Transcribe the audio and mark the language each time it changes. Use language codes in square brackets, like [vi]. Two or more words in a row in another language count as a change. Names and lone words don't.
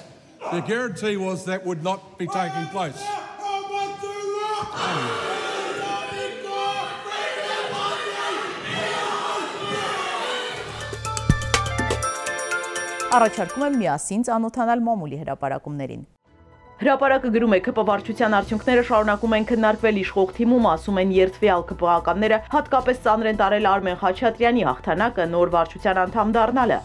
[en] The guarantee was that would not be taking place. [hy] Առաջարկում եմ միասին ծանոթանալ մամուլի հրապարակումներին։ Հրապարակը գրում է ԿՊ վարչության արդյունքները շարունակում են քննարկվել իշխող թիմում, ասում են երդվյալ ԿՊ-ականները, հատկապես ծանր են տարել Արմեն Խաչատրյանի հաղթանակը նոր վարչության անդամ դառնալը։